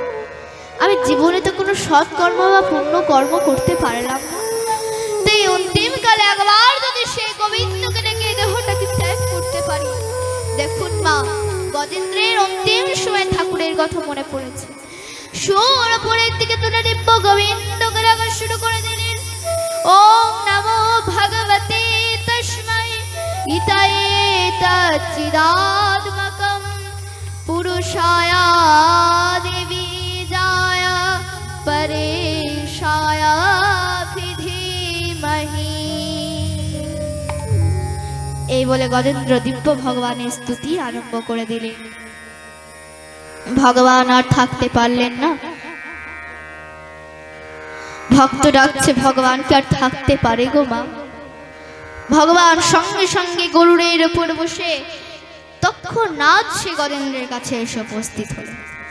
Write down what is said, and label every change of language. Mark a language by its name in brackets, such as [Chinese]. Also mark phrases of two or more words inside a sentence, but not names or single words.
[Bangla] আমি জীবনে তো কোনো সৎ কর্ম বা পুণ্য কর্ম করতে পারলাম না, তাই অন্তিমকালে একবার যদি সেই গোবিন্দকে ডেকে দেহটাকে ত্যাগ করতে পারি। দেখুন মা, গজেন্দ্রের অন্তিম সময় ঠাকুরের কথা মনে পড়েছে। সুর উপরের দিকে তুলে দিব্য গোবিন্দকে ডাকা শুরু করে দিলেন, [Sanskrit] ওম নমো ভগবতে तच्चिदात्मकं पुरुषाय दिवीजाय परेशाय धीमहि। [Bangla] এই বলে গজেন্দ্র দিব্য ভগবানের স্তুতি আরম্ভ করে দিলেন। ভগবান আর থাকতে পারলেন না। ভক্ত ডাকছে, ভগবানকে আর থাকতে পারে গো মা? ভগবান সঙ্গে সঙ্গে গরুড়ের উপর বসে তৎক্ষণাৎ সে গজেন্দ্রের কাছে এসে উপস্থিত হলেন।